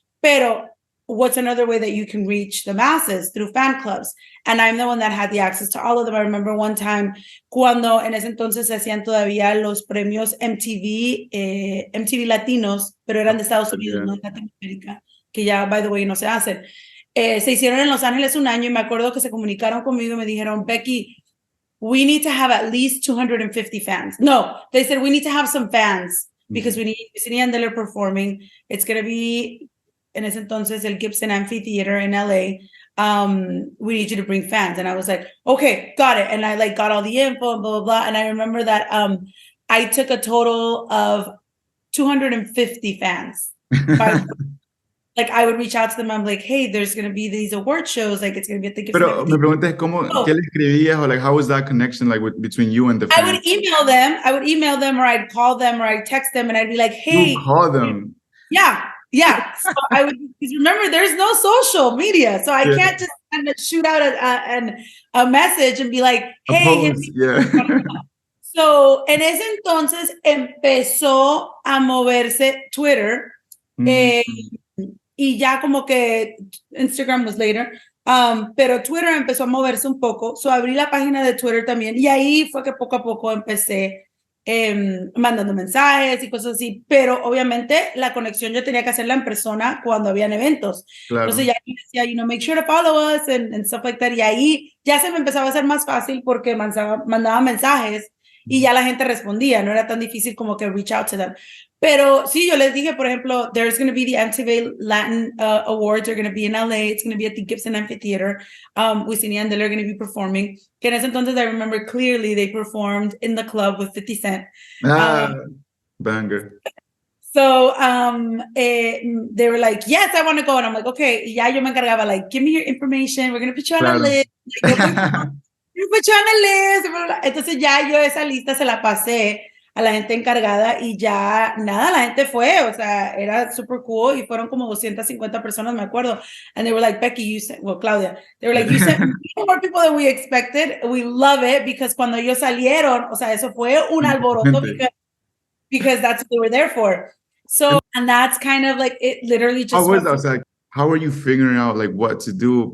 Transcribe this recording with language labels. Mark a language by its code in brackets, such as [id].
[en] Pero what's another way that you can reach the masses? Through fan clubs. And I'm the one that had the access to all of them. I remember one time [es] cuando en ese entonces se hacían todavía los premios MTV Latinos, pero eran de Estados Unidos, no de Latinoamérica, que ya, [en] by the way, [es] no se hacen. Se hicieron en Los Ángeles un año y me acuerdo que se comunicaron conmigo y me dijeron, Becky, [en] we need to have at least 250 fans. No, they said we need to have some fans because we need Wisin y Yandel performing. It's going to be, [es] en ese entonces, [en] el Gibson Amphitheater in LA. We need you to bring fans. And I was like, okay, got it. And I like got all the info and blah, blah, blah. And I remember that I took a total of 250 fans. Like, I would reach out to them. I'm like, hey, there's going to be these award shows. Like, it's going to be at the Gibson. [es] Pero me preguntas, ¿qué le escribías? [en] Or like, how was that connection like between you and the fans? I would email them, or I'd call them, or I'd text them, and I'd be like, hey. You call them? Yeah. So I would, because remember, there's no social media. So I can't just kind of shoot out a message and be like, hey. [es] So en ese entonces empezó a moverse Twitter. Y ya como que [en] Instagram was later, [es] pero Twitter empezó a moverse un poco, so abrí la página de Twitter también, y ahí fue que poco a poco empecé mandando mensajes y cosas así, pero obviamente la conexión yo tenía que hacerla en persona cuando habían eventos. Claro. Entonces ya decía, [en] make sure to follow us and stuff like that, [es] y ahí ya se me empezaba a hacer más fácil porque mandaba mensajes y ya la gente respondía, no era tan difícil como que [en] reach out to them. [es] Pero sí, yo les dije, por ejemplo, [en] there's going to be the MTV Latin Awards. They're going to be in LA. It's going to be at the Gibson Amphitheater. Wisin y Yandel are going to be performing. [es] Que en ese entonces, [en] I remember clearly they performed in the club with 50 Cent. Banger. So they were like, yes, I want to go. And I'm like, okay. [es] Y ya yo me encargaba, [en] like, give me your information. We're going to put you on a list. Like, put you on a list. [es] Entonces ya yo esa lista se la pasé a la gente encargada y ya nada, la gente fue, o sea, era super cool y fueron como 250 personas, me acuerdo. [en] And they were like, Becky, you sent, well, Claudia, they were like, you sent more people than we expected. We love it, because [es] cuando ellos salieron, o sea, eso fue un alboroto [en] because that's what they were there for. So, and that's kind of like, it literally just... How were you figuring out like what to do?